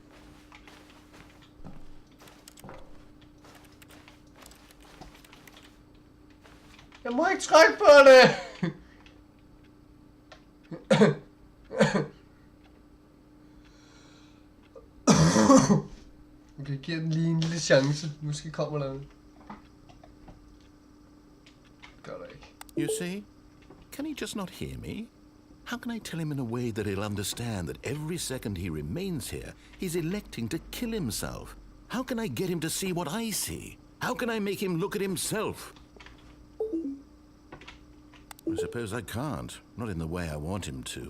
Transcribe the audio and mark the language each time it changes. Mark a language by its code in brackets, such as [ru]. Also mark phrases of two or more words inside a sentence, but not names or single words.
[da] Jeg må ikke trykke på det! Okay, giver den lige en lille chance. Måske kommer der noget. Gør der ikke. [en] You see? Can he just not hear me? How can I tell him in a way that he'll understand that every second he remains here, he's electing to kill himself? How can I get him to see what I see? How can I make him look at himself? I suppose I can't, not in the way I want him to.